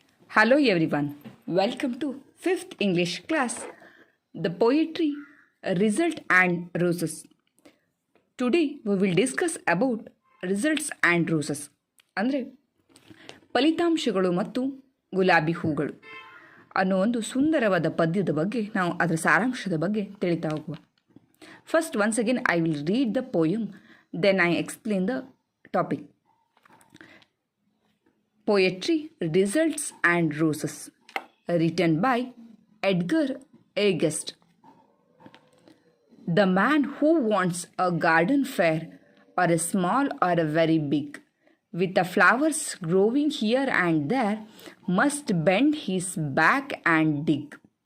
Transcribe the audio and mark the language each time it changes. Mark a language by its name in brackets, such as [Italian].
[English] Hello everyone, welcome to 5th English class, the poetry Result and Roses. Today we will discuss about results and roses. [Kannada] ಅಂದರೆ ಫಲಿತಾಂಶಗಳು ಮತ್ತು ಗುಲಾಬಿ ಹೂಗಳು ಅನ್ನೋ ಒಂದು ಸುಂದರವಾದ ಪದ್ಯದ ಬಗ್ಗೆ ನಾವು ಅದರ ಸಾರಾಂಶದ ಬಗ್ಗೆ ತಿಳಿತಾ ಹೋಗುವ. [English] First once again I will read the poem, then I explain the topic. Poetry, Results and Roses, written by Edgar Agast. The man who wants a garden fair, or a small or a very big, with the flowers growing here and there, must bend his back and dig.